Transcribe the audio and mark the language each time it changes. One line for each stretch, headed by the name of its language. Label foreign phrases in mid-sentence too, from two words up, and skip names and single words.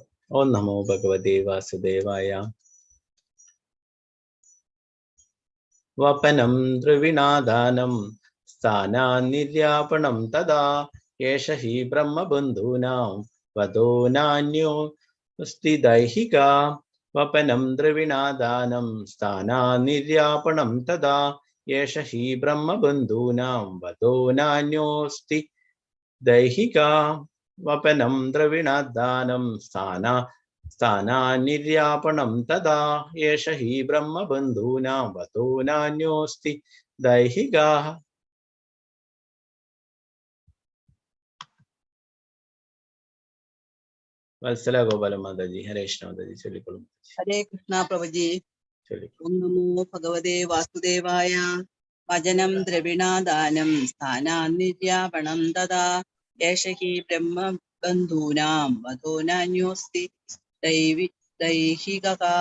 Sanskrit: ഓം നമോ ഭഗവതേ വാസുദേവായ. വപനം ദ്രവിണാദാനം സ്ഥാനാനിര്യാപണം തഥാ യേഷ ഹി ബ്രഹ്മബന്ധൂനാം വദോ നാന്യോ अस्ति दैहिका वपनं द्रविणादानं स्थानानिर्यापणं तदा एष हि ब्रह्मबन्धूनां वदो नान्योऽस्ति दैहिका वपनं द्रविणादानं स्थानानिर्यापणं तदा एष हि ब्रह्मबन्धूनां वदो नान्योऽस्ति दैहिका.
Malayalam: വത്സല ഗോപാല മാതാജി. ഹരേ കൃഷ്ണ മാതാജി ചൊല്ലിക്കൊള്ളും. ഹരേ കൃഷ്ണ പ്രഭുജി. ചൊല്ലിക്കൊള്ളും.
Sanskrit: ഓം നമോ ഭഗവതേ വാസുദേവായ. വചനം ദ്രവിണാദാനം സ്ഥാനാനിര്യാപണം തഥാ യേഷ ഹി ബ്രഹ്മബന്ധൂനാം വധോ നാന്യോസ്തി ദൈഹികഃ.